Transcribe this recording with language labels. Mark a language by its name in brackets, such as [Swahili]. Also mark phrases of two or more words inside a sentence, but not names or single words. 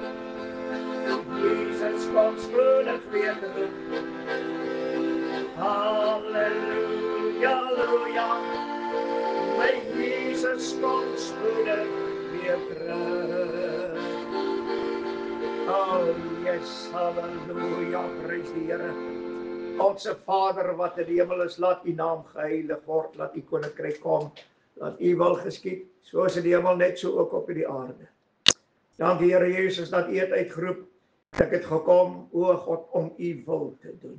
[Dutch] Jezus kwam spoedig weer terug. Halleluja, halleluja. Mijn Jezus kwam spoedig weer terug. [English] Oh yes, [Afrikaans] halleluja, prys die Here. Onse Vader wat in die hemel is, laat U naam geheilig word, laat U koninkryk kom, laat U wil geskied, soos in die hemel net so ook op die aarde. Dankie Here Jesus dat U het uitgeroep. Ek het gekom, o God, om U wil te doen.